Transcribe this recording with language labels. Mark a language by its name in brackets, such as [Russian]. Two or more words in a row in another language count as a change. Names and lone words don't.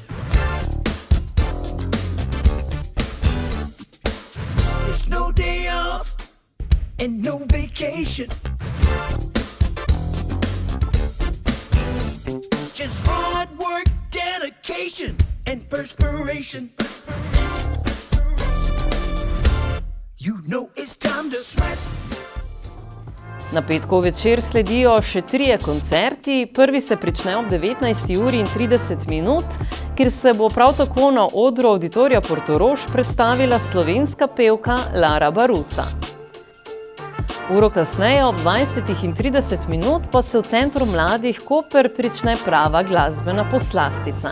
[English] It's no day off and no vacation. Just hard work, dedication, and perspiration. You know it's time to sweat. [Slovenian] Na petkov večer sledijo še 3 koncerti. Prvi se prične ob 19:30, kjer se bo prav tako na odru Auditorija Portorož predstavila slovenska pevka Lara Baruca. Uro kasneje, ob 20:30, pa se v Centru mladih Koper prične prava glasbena poslastica.